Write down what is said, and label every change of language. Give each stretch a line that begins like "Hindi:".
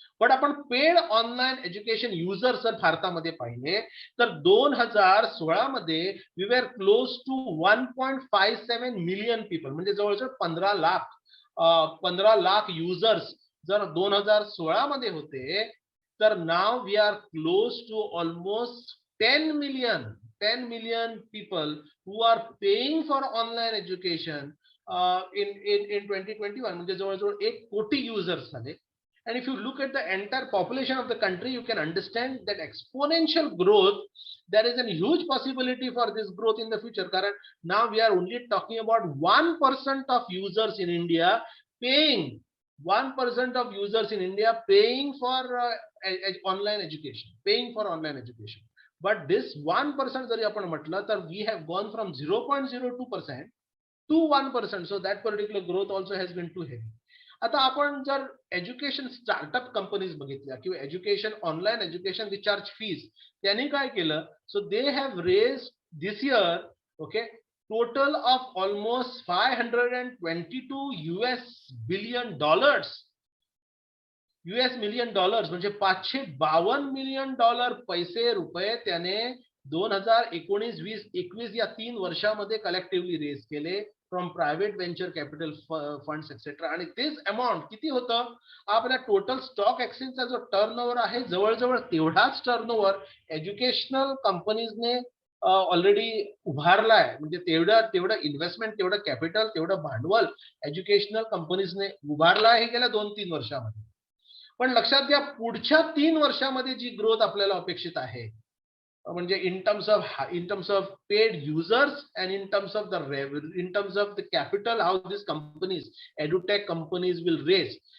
Marathi: पण आपण paid online education user जर भारतामध्ये पाहिले तर 2016 मध्ये
English: we were close to 1.57 million people,
Marathi: म्हणजे जवळजवळ 15 लाख युजर्स जर 2016 मध्ये होते, तर
English: now we are close to almost 10 million people who are paying for online education in 2021,
Marathi: म्हणजे जवळजवळ 1 कोटी युजर्स झाले.
English: And if you look at the entire population of the country, you can understand that exponential growth, there is a huge possibility for this growth in the future. Karan, now we are only talking about 1% of users in India paying, 1% of users in India paying for online education, paying for online education. But this 1%
Marathi: जरी आपण म्हटलं तर
English: we have gone from 0.02% to 1%. So that particular growth also has been too heavy.
Marathi: आता आपण जर education startup companies बघितल्या किंवा education online education which charge fees, त्यांनी काय केलं,
English: So they have raise this year okay total of almost $522 billion.
Marathi: US million dollars म्हणजे $552 million पैसे रुपये त्याने 2019-20 या 3 वर्षामध्ये कलेक्टिव्हली रेज केले
English: From private venture capital funds etcetera.
Marathi: आणि तेच अमाऊंट किती होतं, आपल्या टोटल स्टॉक एक्सचेंजचा जो टर्नओव्हर आहे जवळजवळ तेवढाच टर्नओव्हर एज्युकेशनल कंपनीजने ऑलरेडी उभारलाय. म्हणजे तेवढं इन्व्हेस्टमेंट, तेवढं कॅपिटल, तेवढं भांडवल एज्युकेशनल कंपनीजने उभारलं आहे गेल्या 2-3 वर्षामध्ये. पण लक्षात घ्या, पुढच्या 3 वर्षामध्ये जी ग्रोथ आपल्याला अपेक्षित आहे, म्हणजे
English: in terms of paid users and in terms of the capital, how these companies, edutech companies will raise.